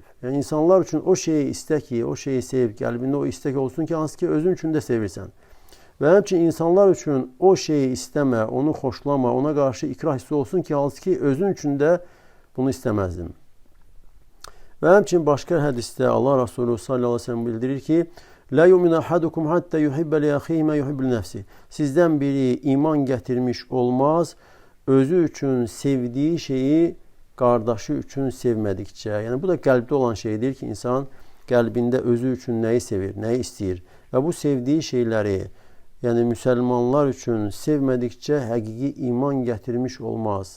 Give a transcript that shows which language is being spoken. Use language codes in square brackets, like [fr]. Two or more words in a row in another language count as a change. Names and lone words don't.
[az] Yəni insanlar üçün o şeyi istə ki, o şeyi sev, qəlbində o istək olsun ki, hansı ki özün üçün də sevirsən. Və həmçinin insanlar üçün o şeyi istəmə, onu xoşlama, ona qarşı ikrah hissi olsun ki, hansı ki özün üçün də bunu istəməzdin. Və həmçinin başqa hədisdə Allah Resulü [ar] صلى الله عليه وسلم [az] bildirir ki, [ar] "لا يؤمن أحدكم حتى يحب لأخيه ما يحب لنفسه." [az] Sizdən biri iman gətirmiş olmaz, özü üçün sevdiyi şeyi qardaşı üçün sevmədikcə. Yəni bu da qəlbdə olan şeydir ki, insan qəlbində özü üçün nəyi sevir, nəyi istəyir və bu sevdiyi şeyləri, yəni müsəlmanlar üçün sevmədikcə həqiqi iman gətirmiş olmaz.